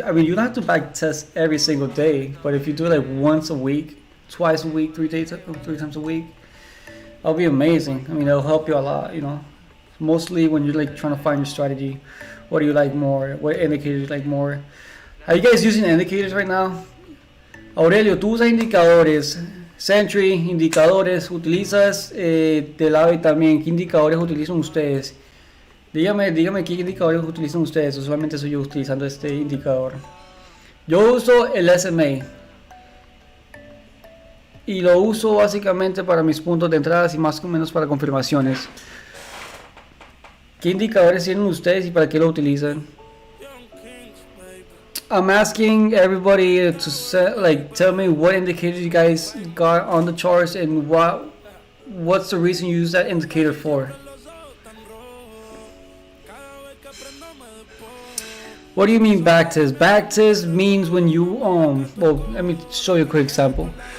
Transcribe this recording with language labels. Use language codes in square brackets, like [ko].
[en] I mean, you don't have to back test every single day, but if you do it like once a week, twice a week, 3 times a week, that'll be amazing. I mean, it'll help you a lot, you know. Mostly when you're like trying to find your strategy. What do you like more? What indicators you like more? Are you guys using indicators right now? [es] Aurelio, tú usas indicadores. Century, indicadores, utilizas Delavi también. ¿Qué indicadores utilizan ustedes? Dígame qué indicadores utilizan ustedes, o solamente soy yo utilizando este indicador. Yo uso el SMA y lo uso básicamente para mis puntos de entrada y más o menos para confirmaciones. ¿Qué indicadores tienen ustedes y para qué lo utilizan? [en] I'm asking everybody to tell me what indicators you guys got on the charts and what's the reason you use that indicator for. What do you mean backtest? Backtest means when you well, let me show you a quick example.